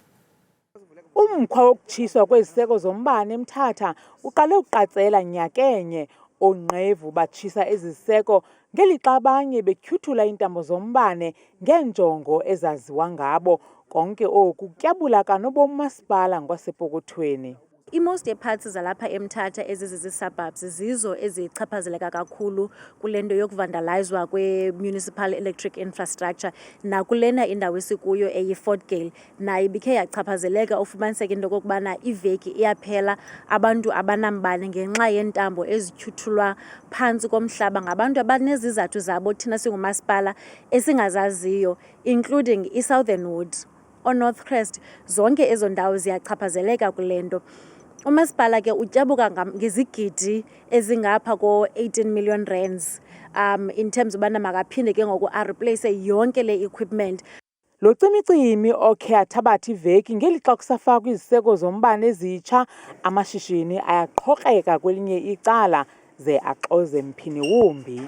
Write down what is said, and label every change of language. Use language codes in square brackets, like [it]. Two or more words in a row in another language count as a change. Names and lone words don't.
[xh] Umkhwa wokutshiswa kweziseko zombane eMthatha uqale uqatsela nyakenye. Ongqevu batshisa eziseko ngelixa abanye betyhuthula iintambo zombane ngeenjongo ezaziwa ngabo. Konke oku kutyabula kanobomi masipala ngwasepokothweni. [en] Most parts [xh] zalapha eMthatha ezizi-suburbs zizo ezichaphazeleka kakhulu kule nto yokuvandalizwa kwe- [en] municipal electric infrastructure [xh] nakulena indawo esikuyo eyi-Fort Gale nayo ibikhe yachaphazeleka. Ufumaniseke into okokubana iveki iyaphela abantu abanambane ngenxa yentambo ezityhuthulwa phantsi komhlaba ngabantu abanezizathu zabo thina singumasipala esingazaziyo, including i-Southern Wood, o-North Crest. Zonke ezo ndawo ziyachaphazeleka kule nto. Umasipala ke utyabuka ngezigidi ezingapha ko-18 [en] million rands in terms [xh] ubana makaphinde ke ngoku areplace yonke le equipment. Lo cimicimi okhe athabatha iveki ngelixa kusafakwa iziseko zombane ezitsha, amashishini ayaqhokreka kwelinye icala ze axoze mphini wumbi.